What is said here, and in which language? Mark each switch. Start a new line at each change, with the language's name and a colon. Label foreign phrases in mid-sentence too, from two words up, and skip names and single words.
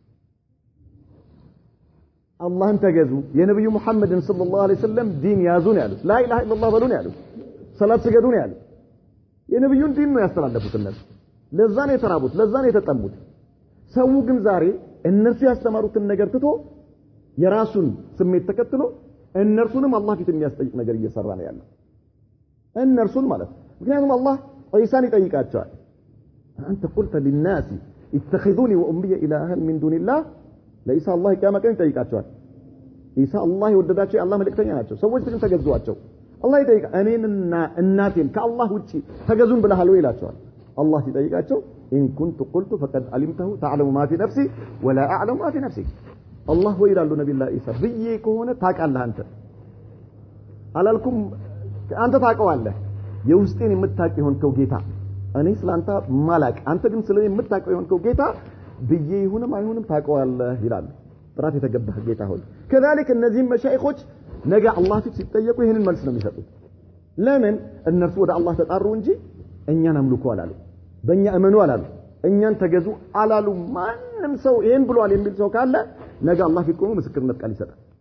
Amharic: አላህን ተገዙ የነብዩ መሐመድን
Arabic: صلى الله عليه وسلم
Amharic: ዲን ያዙ ነው ያሉት
Arabic: لا إله إلا الله
Amharic: በሉ ነው ያሉት ሰላት ስገዱ ነው ያሉት የነብዩን ዲን ነው ያስተላለፉት እነሱ ለዛ ነው የተራቡት ለዛ ነው የተጠሙት ሰው ግን ዛሬ እነሱ ያስተማሩትን ነገር ትቶ የራሱን ስሜት ተከትሎ እነርሱንም አላህ ፊት የሚያስጠይቅ ነገር እየሰራ ነው ያለው እነርሱን ማለት ምክንያቱም አላህ ዒሳን ይጠይቃቸዋል አንተ
Arabic: قلت للناس اتخذوني وامي الها من دون الله
Amharic: ለኢሳ አላህ ቂያማ ቀን ይጠይቃቸዋል ኢሳ አላህ ይወደዳቸው የአላህ መልእክተኛ ናቸው ሰዎች ግን ተገዟቸው አላህ ይጠይቃ እኔንና እናቴን ከአላህ ውጪ ተገዙን ብለሃል ወይ ይላቸዋል አላህ ሲጠይቃቸው
Arabic: ان كنت قلت فقد علمته تعلم ما في نفسي ولا اعلم ما في نفسك
Amharic: አላህ ወይ ይላሉ ነብዩላህ ኢሳ ብዬ ከሆነ ታውቃለህ አንተ አላልኩም አንተ ታውቀዋለህ የውስጤን የምታውቅ ይሆንከው ጌታ እኔ ስላንተ ማላቅ አንተ ግን ስለኔ የምታውቀው ይሆንከው ጌታ ብዬ ይሁንም አይሁንም ታውቀዋለህ ይላል ጥራት የተገባህ ጌታ ሆይ كذلك እነዚህ መሻይኾች ነገ አላህ ፊት ሲጠየቁ ይሄንን መልስ ነው የሚሰጡት ለምን እነርሱ ወደ አላህ ተጣሩ እንጂ እኛን አምልኩ አላሉ በእኛ እመኑ አላሉ እኛን ተገዙ አላሉ ማንም ሰው ይሄን ብሏል የሚል ሰው ካለ ነገ አላህ ፊት ቆሞ ምስክርነት ቃል ይሰጣል